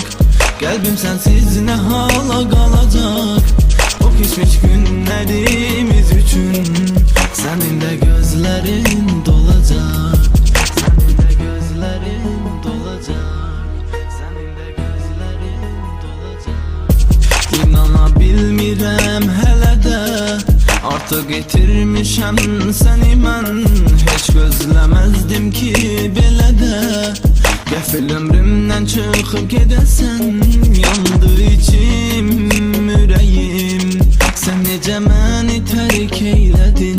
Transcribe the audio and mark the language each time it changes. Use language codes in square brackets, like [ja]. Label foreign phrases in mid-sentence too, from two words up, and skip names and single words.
[tr] Kalbim sensiz ne hala kalacak? O geçmiş günlerimiz üçün senin de gözlerin dolacak. Senin de gözlerin dolacak. Senin de gözlerin dolacak. [az] İnana bilmirəm hələ də, artıq itirmişəm səni mən. Heç gözləməzdim ki belə də, qəfil ömrümdən çıxıb gedəsən. Yandı içim, ürəyim, sən necə məni tərk eylədin.